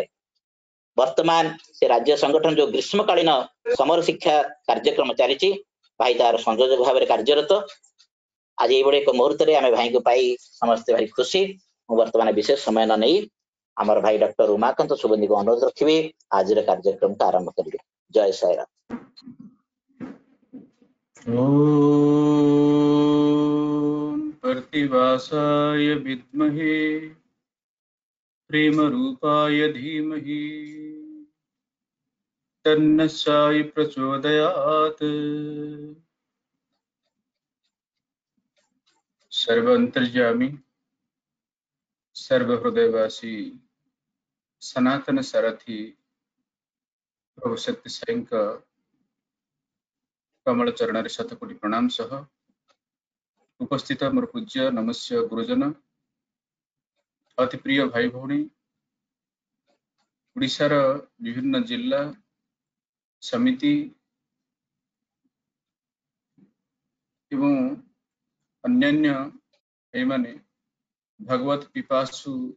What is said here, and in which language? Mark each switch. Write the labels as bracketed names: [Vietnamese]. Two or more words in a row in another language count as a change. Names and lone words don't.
[Odia] ବର୍ତ୍ତମାନ ସେ ରାଜ୍ୟ ସଂଗଠନ ଯୋଉ ଗ୍ରୀଷ୍ମକାଳୀନ ସମର ଶିକ୍ଷା କାର୍ଯ୍ୟକ୍ରମ ଚାଲିଛି, ଭାଇ ତାର ସଂଯୋଜକ ଭାବରେ କାର୍ଯ୍ୟରତ। ଆଜି ଏଇଭଳି ଏକ ମୁହୂର୍ତ୍ତରେ ଆମେ ଭାଇଙ୍କୁ ପାଇ ସମସ୍ତେ ଭାରି ଖୁସି। ମୁଁ ବର୍ତ୍ତମାନ ବିଶେଷ ସମୟ ନ ନେଇ ଆମର ଭାଇ ଡକ୍ଟର ଉମାକାନ୍ତ ସୁବୁଦ୍ଧିଙ୍କୁ ଅନୁରୋଧ ରଖିବି ଆଜିର କାର୍ଯ୍ୟକ୍ରମକୁ ଆରମ୍ଭ କରିବେ। ଜୟ ସାଇରାମ। [Sanskrit] ओम प्रतिवासाय विद्महे प्रेम रूपाय धीमहि तन्न साई प्रचोदयात्। [Odia] ସର୍ବାନ୍ତର୍ଯ୍ୟାମୀ ସର୍ବହୃଦୟବାସୀ ସନାତନ ସାରଥୀ ପ୍ରଭୁ ସତ୍ୟ ସାଇ କା କମଳ ଚରଣ ଶତକୋଟି ପ୍ରଣାମ ସହ ଉପସ୍ଥିତ ମୋର ପୂଜ୍ୟ ନମସ୍ୟ ଗୁରୁଜନ, ଅତି ପ୍ରିୟ ଭାଇ ଭଉଣୀ, ଓଡ଼ିଶାର ବିଭିନ୍ନ ଜିଲ୍ଲା ସମିତି ଏବଂ ଅନ୍ୟାନ୍ୟ ଏମାନେ ଭଗବତ ପିପାସୁ